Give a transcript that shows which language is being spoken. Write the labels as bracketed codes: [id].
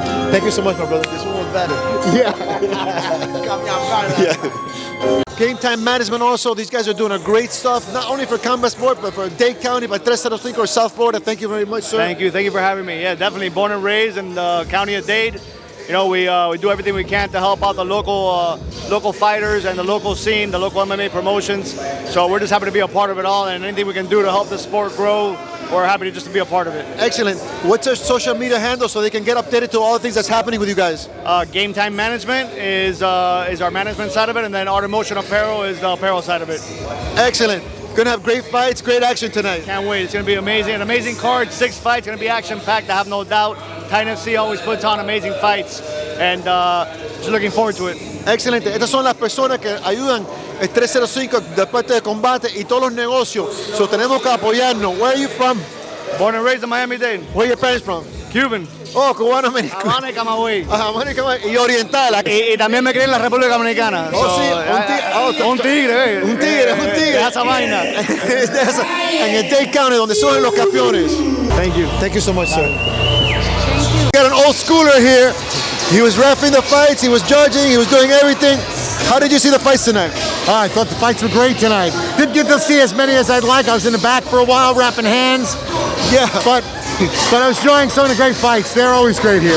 [en] Thank you so much, my brother. This one was better. Yeah. Game Time Management also, these guys are doing a great stuff, not only for combat sport, but for Dade County, by 305 or South Florida. Thank you very much, sir. Thank you for having me. Yeah, definitely born and raised in the county of Dade. You know, we do everything we can to help out the local fighters and the local scene, the local MMA promotions. So we're just happy to be a part of it all, and anything we can do to help the sport grow, we're happy just to be a part of it. Excellent. What's your social media handle so they can get updated to all the things that's happening with you guys? Game Time Management is our management side of it, and then Art of Motion Apparel is the apparel side of it. Excellent. Gonna have great fights, great action tonight. Can't wait. It's gonna be amazing. An amazing card, 6 fights. Gonna be action-packed, I have no doubt. Titan FC always puts on amazing fights, and just looking forward to it. [es] Excelente. Estas son las personas que ayudan el 305 después de combate y todos los negocios. So tenemos que apoyarnos. [en] Where are you from? Born and raised in Miami-Dade. Where are your parents from? Cuban. [es] Oh, cubano americano. Habana y Camagüey. Y oriental. Y también me crié en la República Dominicana. Oh, sí, un tigre, Un tigre. De esa vaina. En el Dade County, donde surgen los campeones. [en] Thank you. Thank you so much, sir. We got an old schooler here. He was reffing the fights, he was judging, he was doing everything. How did you see the fights tonight? I thought the fights were great tonight. Didn't get to see as many as I'd like. I was in the back for a while, wrapping hands. Yeah. But I was enjoying some of the great fights. They're always great here.